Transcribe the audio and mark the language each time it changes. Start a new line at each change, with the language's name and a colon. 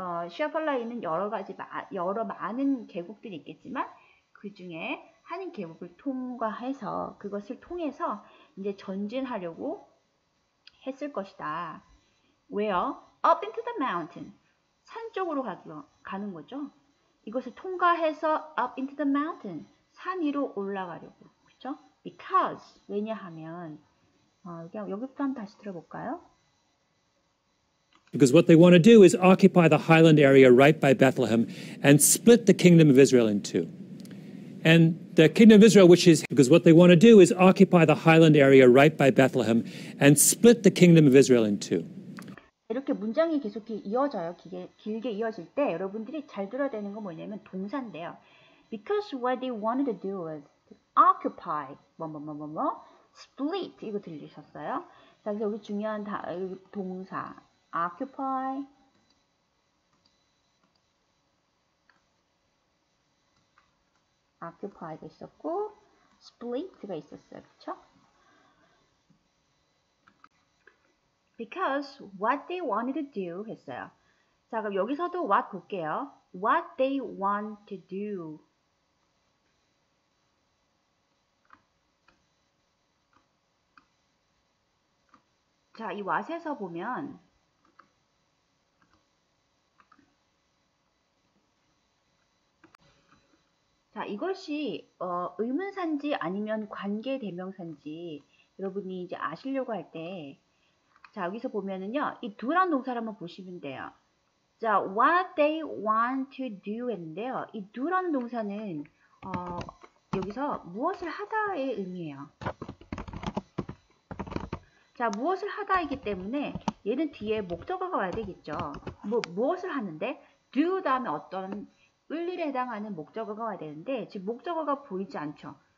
Korean: 샤플라에 있는 여러 많은 계곡들이 있겠지만 그 중에 한 계곡을 통과해서 그것을 통해서 이제 전진하려고 했을 것이다.
English: Where? Up into the mountain.
Korean: 산 쪽으로 가는 거죠. 이것을 통과해서
English: up into the mountain.
Korean: 산 위로 올라가려고. 그렇죠? Because. 왜냐하면 여기부터 한번 다시 들어볼까요?
English: Because what they want to do is occupy the highland area right by Bethlehem and split the kingdom of Israel in two. And the kingdom of Israel, which is, because what they want to do is occupy the highland area right by Bethlehem and split the kingdom of Israel in two.
Korean: 이렇게 문장이 계속 이어져요. 길게 이어질 때 여러분들이 잘 들어야 되는 건 뭐냐면 동사인데요.
English: Because what they wanted to do was occupy, split
Korean: 이거 들리셨어요? 자, 그래서 여기 중요한 동사 occupy, occupy가 있었고 split가 있었어요. 그렇죠?
English: Because what they wanted to do
Korean: 했어요. 자, 그럼 여기서도 what 볼게요.
English: What they want to do.
Korean: 자, 이 what에서 보면 자, 이것이 의문사인지 아니면 관계대명사인지 여러분이 이제 아시려고 할 때 자, 여기서 보면은요. 이 do란 동사를 한번 보시면 돼요.
English: 자, what they want to do
Korean: 했는데요. 이 do라는 동사는 여기서 무엇을 하다의 의미예요. 자, 무엇을 하다이기 때문에 얘는 뒤에 목적어가 와야 되겠죠. 무엇을 하는데 do 다음에 어떤 을일에 해당하는 목적어가 와야 되는데 지금 목적어가 보이지 않죠.